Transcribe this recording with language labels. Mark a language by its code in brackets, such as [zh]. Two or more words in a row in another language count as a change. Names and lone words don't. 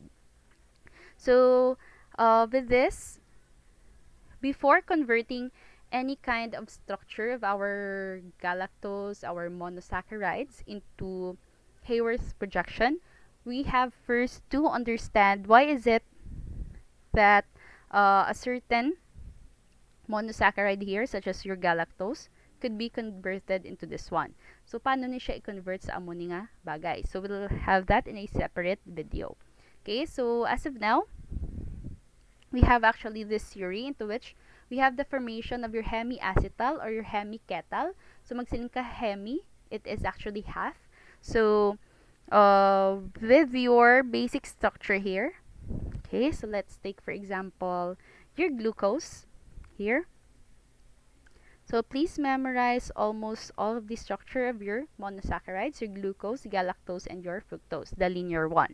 [en] So with this, before converting any kind of structure of our galactose, our monosaccharides into Haworth projection, we have first to understand why is it that a certain monosaccharide here, such as your galactose, could be converted into this one. So, [hil] paano ni siya i-convert sa amo ni nga bagay? [en] So, we'll have that in a separate video. Okay, so as of now, we have actually this theory into which we have the formation of your hemiacetal or your hemiketal. So [hil] magsiling ka [en] hemi, it is actually half. So with your basic structure here, okay, so let's take for example your glucose here. So please memorize almost all of the structure of your monosaccharides, your glucose, galactose, and your fructose, the linear one.